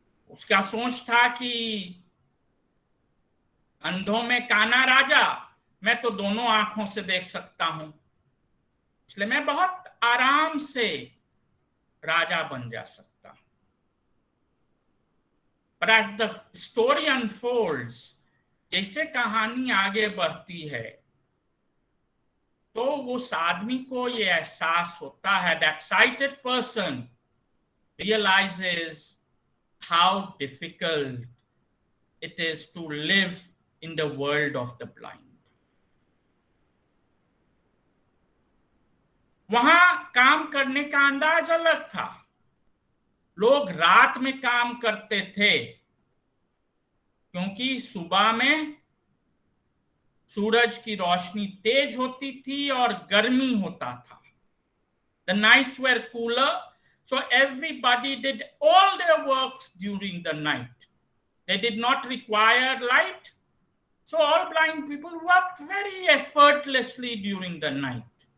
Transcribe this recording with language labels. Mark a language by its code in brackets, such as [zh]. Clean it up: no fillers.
[hi] उसका सोच था कि अंधों में काना राजा, मैं तो दोनों आंखों से देख सकता हूं, इसलिए मैं बहुत आराम से राजा बन जा सकता हूं। [en] But as the story unfolds, [hi] जैसे कहानी आगे बढ़ती है तो उस आदमी को ये एहसास होता है, [en] that sighted person realizes how difficult it is to live in the world of the blind. [hi] वहां काम करने का अंदाज अलग था। लोग रात में काम करते थे क्योंकि सुबह में सूरज की रोशनी तेज होती थी और गर्मी होता था। [en] The nights were cooler, so everybody did all their works during the night. They did not require light, so all blind people worked very effortlessly during the night.